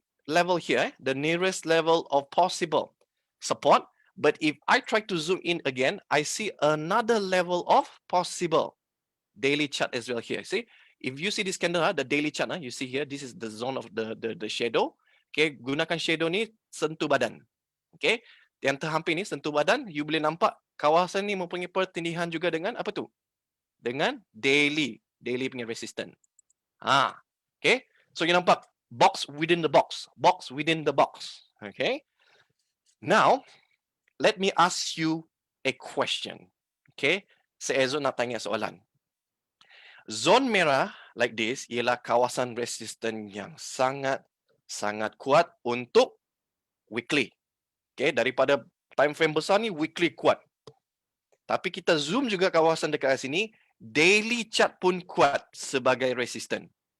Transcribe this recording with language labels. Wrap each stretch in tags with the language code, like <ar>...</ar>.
<en>level here, the nearest level of possible support. But if I try to zoom in again, I see another level of possible daily chart as well here. See, if you see this candle, the daily chart, you see here, this is the zone of the shadow.</en> <ms>Okay, gunakan shadow ni sentuh badan. Okay, yang terhampir ni sentuh badan, you boleh nampak kawasan ni mempunyai pertindihan juga dengan apa tu? Dengan daily punya resistance.</ms> <en>Okay, so you nampak box within the box, box within the box. Okay, now let me ask you a question.</en> <ms>Okay, saya Ezra nak tanya soalan. Zon merah</ms> <en>like this</en> <ms>ialah kawasan resisten yang sangat kuat untuk weekly. Okay, daripada time frame besar ni weekly kuat. Tapi kita zoom juga kawasan dekat sini, daily chart pun kuat sebagai resisten.</ms>